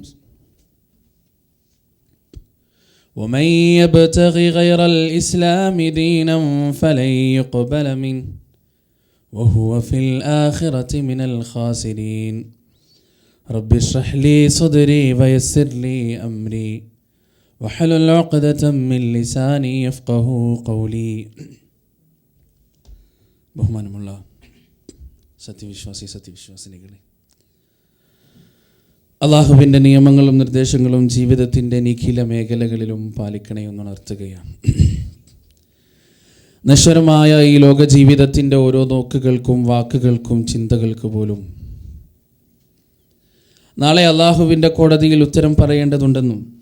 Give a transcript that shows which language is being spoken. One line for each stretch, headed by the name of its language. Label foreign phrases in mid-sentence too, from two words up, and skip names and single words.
Arabic: ومن يبتغ غير الإسلام دينا فلن يقبل منه وهو في الآخرة من الخاسرين. رب اشرح لي صدري ويسر لي أمري واحلل عقدة من لساني يفقهوا قولي.
Malayalam: ബഹുമാനമുള്ള സത്യവിശ്വാസിനികളെ, അള്ളാഹുവിൻ്റെ നിയമങ്ങളും നിർദ്ദേശങ്ങളും ജീവിതത്തിൻ്റെ നിഖില മേഖലകളിലും പാലിക്കണേ എന്നുണർത്തുകയാണ്. നശ്വരമായ ഈ ലോക ജീവിതത്തിൻ്റെ ഓരോ നോക്കുകൾക്കും വാക്കുകൾക്കും ചിന്തകൾക്ക് പോലും നാളെ അള്ളാഹുവിൻ്റെ കോടതിയിൽ ഉത്തരം പറയേണ്ടതുണ്ടെന്നും